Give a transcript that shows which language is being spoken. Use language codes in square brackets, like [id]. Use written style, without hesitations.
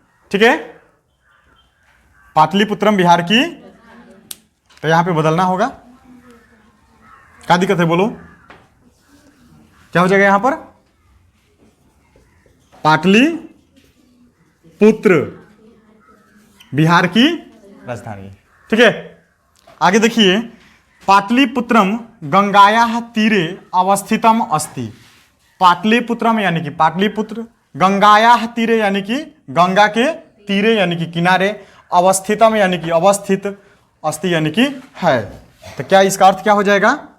[hi] ठीक है, पाटलिपुत्रम बिहार की। तो यहां पे बदलना होगा। क्या दिक्कत है बोलो? क्या हो जाएगा यहां पर? पाटलिपुत्र बिहार की राजधानी। ठीक है, आगे देखिए। [sa] पाटलिपुत्रम गंगायाः तीरे अवस्थितम अस्ति। [hi] पाटलिपुत्रम यानी कि पाटलिपुत्र, [sa] गंगायाः तीरे [hi] यानी कि गंगा के तीरे यानी कि किनारे, अवस्थितम यानी कि अवस्थित, अस्ति यानी कि है। तो क्या इसका अर्थ क्या हो जाएगा?